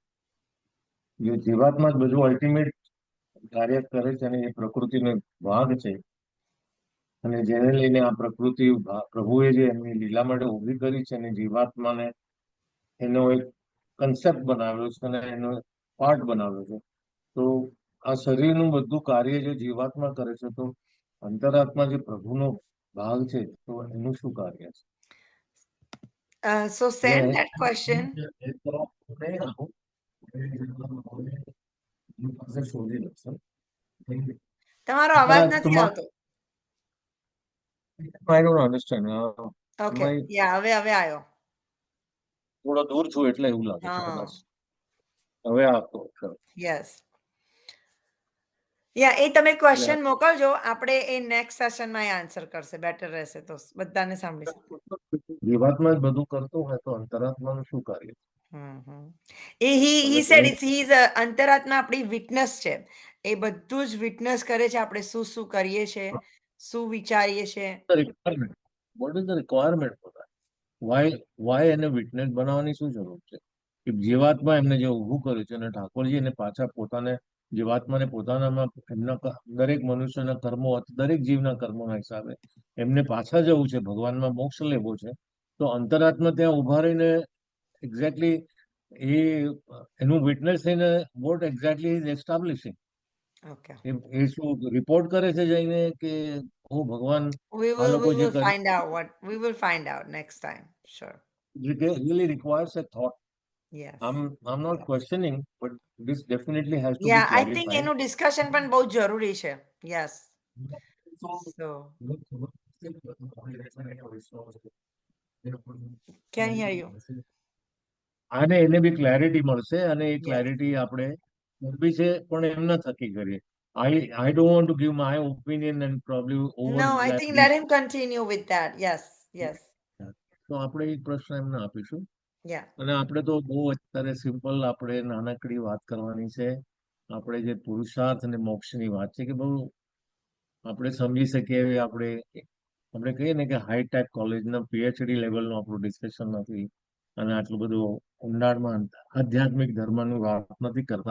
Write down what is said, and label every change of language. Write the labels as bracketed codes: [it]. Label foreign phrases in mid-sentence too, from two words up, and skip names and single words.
[gu] જે જીવાત્મા જ બધું અલ્ટિમેટ કાર્ય કરે છે અને એ પ્રકૃતિનો એક ભાગ છે અને જેને લઈને આ પ્રકૃતિ પ્રભુએ જે એમની લીલા માટે ઊભી કરી છે અને જીવાત્માને એનો એક કન્સેપ્ટ બનાવ્યો છે અને એનો પાર્ટ બનાવ્યો છે. તો આ શરીરનું બધું કાર્ય જે જીવાત્મા કરે છે તો અંતરાત્મા જે પ્રભુનો ભાગ છે તો એનું શું કાર્ય છે? [en] So send that question. [gu] તમારો અવાજ નથી આવતો. [en] I don't understand. Okay. Yeah, [gu] હવે આવ્યો. થોડો દૂર છું એટલે એવું લાગે છે હા. કદાચ. હવે આપો. [en] Yes. [gu] યા એ તમે ક્વેશ્ચન મોકલજો, આપણે એ નેક્સ્ટ સેશનમાં એ આન્સર કરશે. બેટર રહેશે તો બધાને સાંભળી શકે. જીવાત્મા જ બધું કરતો હોય તો અંતરાત્માનું શું કાર્ય? [en] he said he is [gu] અંતરાત્મા આપણી વિટનેસ છે. એ બધું જ વિટનેસ કરે છે આપણે શું શું કરીએ છે, શું વિચારીએ છે. [en] What is the requirement for that? [gu] Why એને વિટનેસ બનાવવાની શું જરૂર છે? કે જીવાત્મા એમને જે ઊભું કર્યું છે અને ઠાકોરજી એને પાછા પોતાને જીવાત્માને પોતાનામાં એમના દરેક મનુષ્યના કર્મો દરેક જીવના કર્મોના હિસાબે એમને પાછા જવું છે, ભગવાનમાં મોક્ષ લેવો છે. તો અંતરાત્મા ત્યાં ઊભા રહીને એક્ઝેક્ટલી એનું વિટનેસ થઈને [en] what exactly is establishing. [gu] એ શું રિપોર્ટ કરે છે જઈને કે ઓ ભગવાન [en] We [gu] આ [en] will [gu] લોકો જે [en] we will find out next time. Sure. it really requires a thought. Yes. I'm not questioning, but this definitely has to be Yeah, I clarified. [gu] think એનું ડિસ્કશન પણ બહુ જરૂરી છે. [en] Yes. So can hear you. [gu] આને એને બી ક્લેરિટી મળશે અને એ ક્લેરિટી આપણે બી છે પણ એમના થકી કરીએ. [en] I don't want to give my opinion and probably over. No, I think let him continue with that. Yes. [gu] તો આપણે એક પ્રશ્ન એમને આપીશું. [en] Yeah. [gu] અને આપણે તો બહુ અત્યારે સિમ્પલ આપણે નાનકડી વાત કરવાની છે. આપણે જે પુરુષાર્થ અને મોક્ષની વાત છે કે બહુ આપણે સમજી શકીએ એવી આપણે કહીએ ને કે હાઈટેક કોલેજના PhD લેવલનું આપણું ડિસ્કશન નથી અને આટલું બધું ઊંડાણમાં આધ્યાત્મિક ધર્મની વાત નથી કરતા.